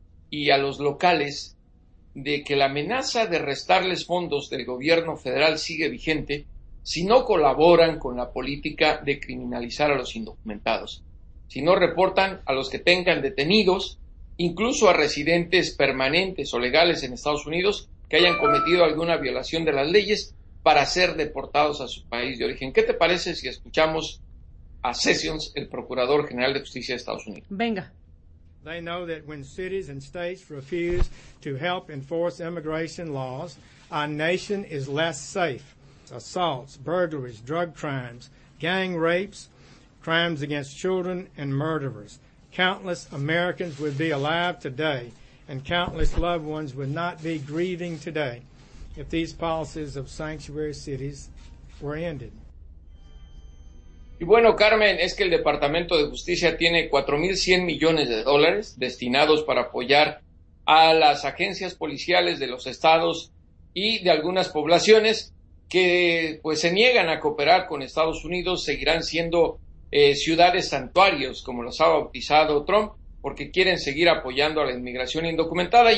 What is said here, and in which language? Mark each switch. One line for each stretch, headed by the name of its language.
Spanish: y a los locales de que la amenaza de restarles fondos del gobierno federal sigue vigente si no colaboran con la política de criminalizar a los indocumentados, si no reportan a los que tengan detenidos, incluso a residentes permanentes o legales en Estados Unidos que hayan cometido alguna violación de las leyes para ser deportados a su país de origen. ¿Qué te parece si escuchamos a Sessions, el Procurador General de Justicia de Estados Unidos? Venga.
English: They know that when cities and states refuse to help enforce immigration laws, our nation is less safe. Assaults, burglaries, drug crimes, gang rapes, crimes against children, and murderers. Countless Americans would be alive today, and countless loved ones would not be grieving today if these policies of sanctuary cities were ended.
Spanish: Y bueno, Carmen, es que el Departamento de Justicia tiene 4.100 millones de dólares destinados para apoyar a las agencias policiales de los estados y de algunas poblaciones que pues se niegan a cooperar con Estados Unidos, seguirán siendo ciudades santuarios, como los ha bautizado Trump, porque quieren seguir apoyando a la inmigración indocumentada.